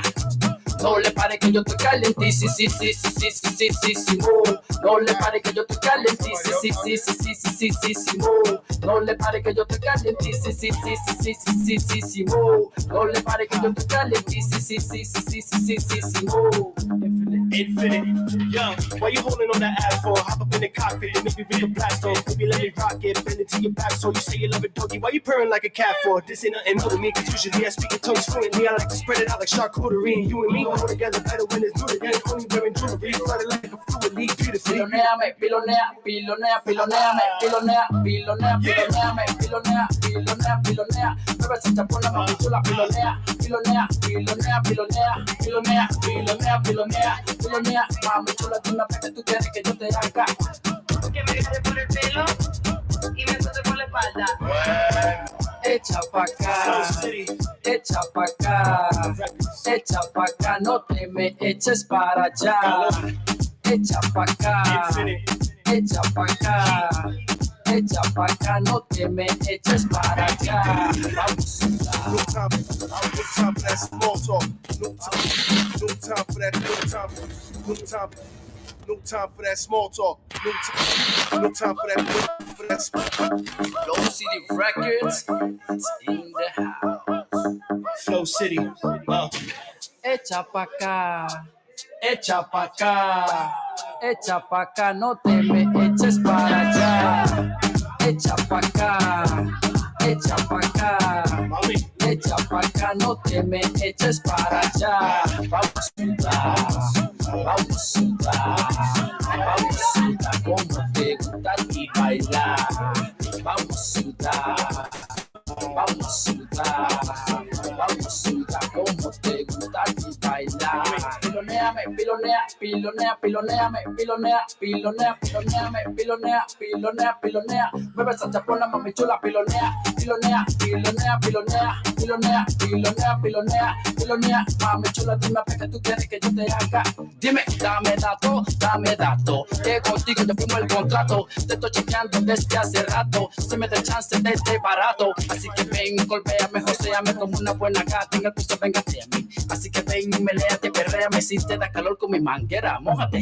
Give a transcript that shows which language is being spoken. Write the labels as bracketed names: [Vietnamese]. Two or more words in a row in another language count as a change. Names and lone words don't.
[Spanish] No le pare que yo estoy calentísimo. No le pare que yo estoy calentísimo. No le pare que yo estoy calentísimo. No le pare que yo estoy calentísimo. [English] Infinite, yo, why you holding on that ass for? Hop up in the cockpit and maybe we can blast off. Maybe let me rock it, bend it to your back. So you say you love it, doggy. Why you purring like a cat for? This ain't nothing new to me, cause usually I speak in tongues fluently. I like to spread it out like charcuterie. And you and me go together better when it's new again. Only wearing jewelry, flooded like a fluid leak beautifully. [Spanish] Piloneame, pilonea, pilonea, piloneame, pilonea, pilonea, piloneame, pilonea, pilonea, pilonea. Mueve esa chapona, mami chula, pilonea, pilonea, pilonea, pilonea, pilonea, pilonea, pilonea, pilonea. Mami chula, dime que tú quieres que yo te haga. Que me jale por el pelo y me suelte por la espalda. Echa pa' acá, echa pa' acá, echa pa' acá, no te me eches para allá. Echa pa' acá, echa pa' acá, echa pa' acá, no te me eches para allá. Vamos a [English] no time for that small talk. No time for that. No time for that small talk. No time for that. Flow City Records, it's in the house. Flow City, [Spanish] Echa pa' acá, echa pa' acá, echa pa' acá, no te me eches para allá. Echa pa' acá, echa pa' acá, echa pa' acá, no te me eches para allá. Vamos a sudar, vamos a sudar, vamos a sudar como te gusta y bailar. Vamos a sudar, vamos a sudar, vamos a sudar como te gusta y bailar. Piloneame, pilonea, pilonea, piloneame, pilonea, pilonea, piloneame, pilonea, pilonea, pilonea. Mueve esa chapona, mami chula, pilonea, pilonea, pilonea, pilonea, pilonea, pilonea, pilonea, pilonea. Mami chula, dime pa' que tú quieres que yo te haga. Dime, dame dato, que contigo yo firmo el contrato. Te estoy chequeando desde hace rato. Se me da el chance de este barato. Así que ven, golpéame, joséame como una buena gata. En el piso, véngate a mí. Así que ven, meléate, perréame. Si te da calor con mi manguera, mójate.